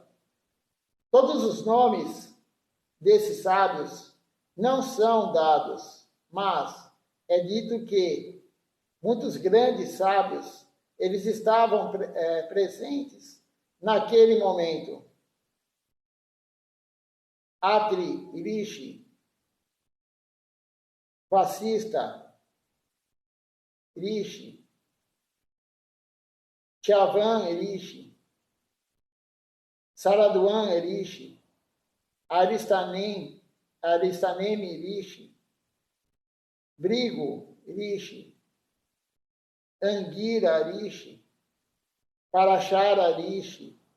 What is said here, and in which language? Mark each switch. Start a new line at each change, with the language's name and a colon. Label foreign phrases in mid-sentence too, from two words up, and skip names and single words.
Portuguese: Todos os nomes desses sábios não são dados, mas é dito que muitos grandes sábios, eles estavam presentes naquele momento. Atri Rishi, Vasista Rishi, Chavan Rishi, Saraduan Rishi, Aristanemi Rishi, Brigo Rishi, Angira Rishi, Parashara Rishi,